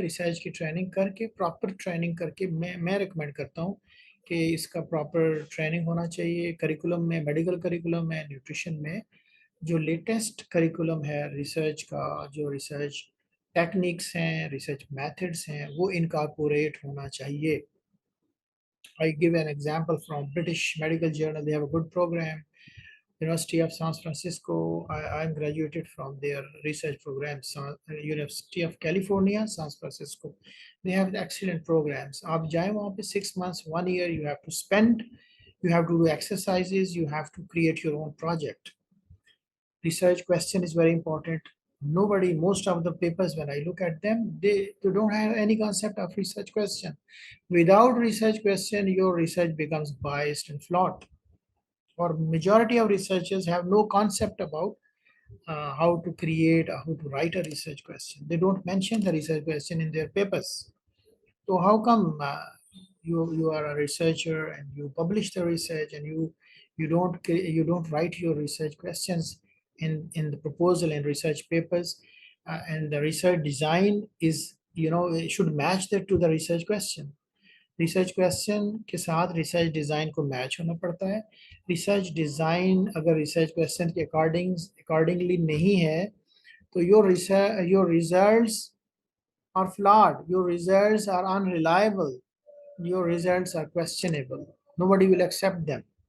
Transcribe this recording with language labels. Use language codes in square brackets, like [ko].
[hi] Research की training करके, proper training करके, मैं रिकमेंड करता हूँ कि इसका प्रॉपर ट्रेनिंग होना चाहिए करिकुलम में, मेडिकल करिकुलम में, न्यूट्रिशन में। जो लेटेस्ट करिकुलम है रिसर्च का, जो रिसर्च टेक्निक्स हैं, रिसर्च मेथड्स हैं, वो इनकॉर्पोरेट होना चाहिए। [en] I give an example from British Medical Journal. They have a good program. University of San Francisco, I'm graduated from their research program. University of California, San Francisco, they have excellent programs. [hi] आप जाए वहाँ पे [en] 6 months, 1 year, you have to spend, you have to do exercises, you have to create your own project. Research question is very important. Nobody, most of the papers, when I look at them, they don't have any concept of research question. Without research question, your research becomes biased and flawed. Or majority of researchers have no concept about how to create, how to write a research question. They don't mention the research question in their papers. So how come you are a researcher and you publish the research, and you don't write your research questions in the proposal and research papers, and the research design is, it should match that to the research question. [hi] Research question के साथ research design को match होना पड़ता है। Research design अगर research question के accordingly नहीं है, तो [en] Your results are flawed, your results are unreliable, your results are questionable, nobody will accept them.